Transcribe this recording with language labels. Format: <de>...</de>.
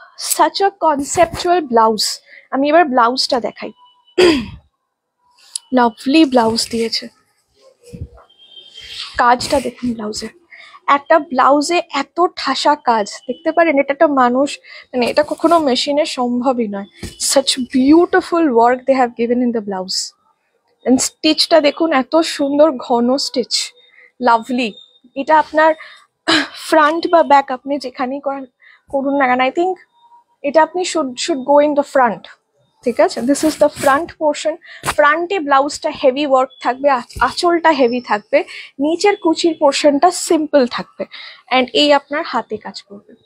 <en>such a conceptual blouse.</en> <bn>আমি এবার ব্লাউজটা দেখাই। লাভলি ব্লাউজ দিয়েছে, কাজটা দেখুন ব্লাউজের। একটা ব্লাউজে এত ঠাসা কাজ দেখতে পারেন, এটা একটা মানুষ মানে এটা কখনো মেশিনের সম্ভবই নয়।</bn> <en>such beautiful work they have given in the blouse.</en> <bn>and স্টিচটা দেখুন, এত সুন্দর ঘন স্টিচ, লাভলি। এটা আপনার ফ্রন্ট বা ব্যাক আপনি যেখানেই করুন না কেন,</bn> <en>I think</en> <bn>এটা আপনি</bn> <en>Should go in the front.</en> <bn>ঠিক আছে,</bn> <en>This is the front portion.</en> <bn>ফ্রন্টে ব্লাউজটা হেভি ওয়ার্ক থাকবে, আঁচলটা হেভি থাকবে, নিচের কুচির পোর্শনটা সিম্পল থাকবে, অ্যান্ড এই আপনার হাতে কাজ করবে।</bn>